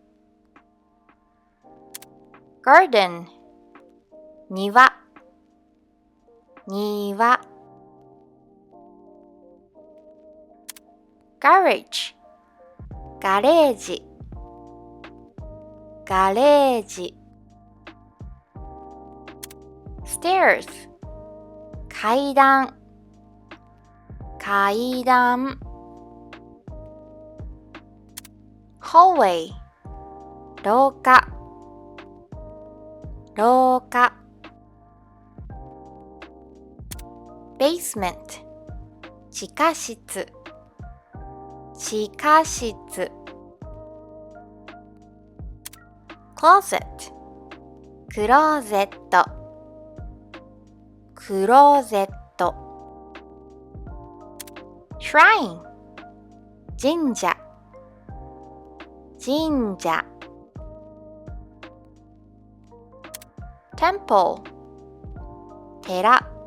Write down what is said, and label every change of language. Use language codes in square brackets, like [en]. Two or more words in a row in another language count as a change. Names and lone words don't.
[ja] garden 庭庭 garage ガレージガレージ stairs 階段階段 hallway 廊下廊下 basement 地下室地下室 closet クローゼットクローゼット shrine 神社神社 temple 寺